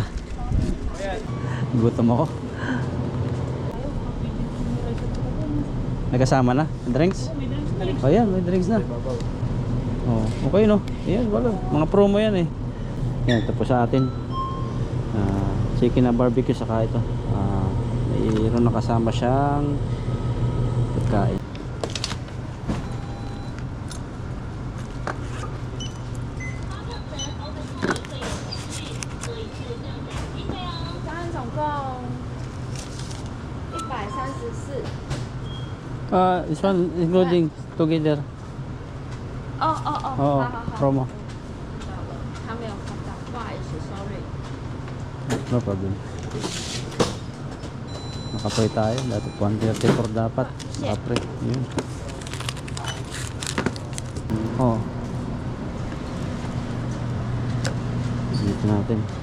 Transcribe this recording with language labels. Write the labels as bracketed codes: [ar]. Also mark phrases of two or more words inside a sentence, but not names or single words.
[tl] Gutom ako. Nagkasama na? Drinks? Oh yan, may drinks na. Oh, okay no? Ayan, wala. Mga promo yan eh. Yan, tapos sa atin. Chicken na barbecue saka ito. Mayroon na kasama siyang pagkain. [en] This one including together. [zh] 哦哦哦， Oh, 好好好， promo. 他没有看到，不好意思 ，sorry。 [en] No problem. [tl] Nakapoy tayo. Dati 134 dapat. Nakapoy. Yun. Oh. Dito natin.